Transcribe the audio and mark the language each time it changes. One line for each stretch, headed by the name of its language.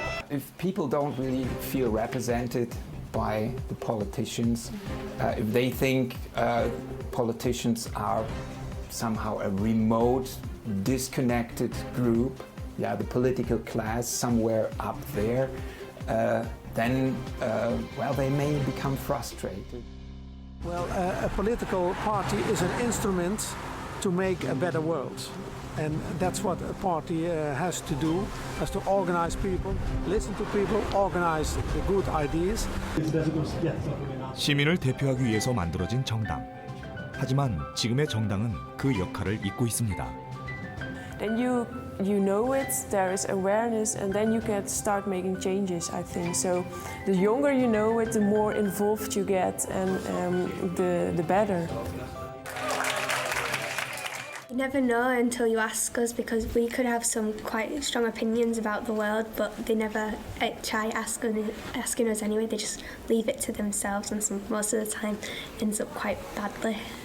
English: if people don't really feel represented by the politicians, if they think politicians are somehow a remote, disconnected group, the political class somewhere up there, then they may become frustrated. Well, a political party is an instrument to make a better world. And that's what a party has to do, has to organize people, listen to people, organize the good ideas.
Korean: 시민을 대표하기 위해서 만들어진 정당. 하지만 지금의 정당은 그 역할을 잊고 있습니다.
English: Then you know it, there is awareness, and then you can start making changes, I think. So the younger you know it, the more involved you get, and the better. You never know until you ask us, because we could have some quite strong opinions about the world, but they never try asking us anyway. They just leave it to themselves, and most of the time ends up quite badly.